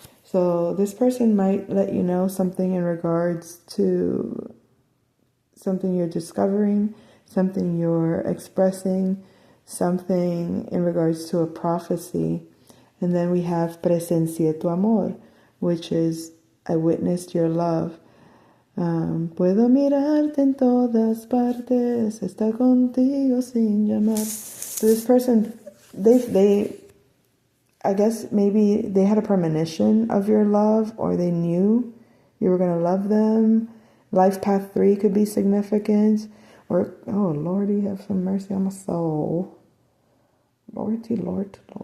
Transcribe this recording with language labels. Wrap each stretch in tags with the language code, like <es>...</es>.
<en>So this person might let you know something in regards to something you're discovering, something you're expressing, something in regards to a prophecy. And then we have</en> <es>presencié tu amor,</es> <en>which is I witnessed your love.</en> <es>Puedo mirarte en todas partes, estar contigo sin llamar.</es> <en>So this person, they I guess maybe they had a premonition of your love, or they knew you were going to love them. Life path 3 could be significant. Or, oh, Lordy, have some mercy on my soul. Lordy, Lord.</en>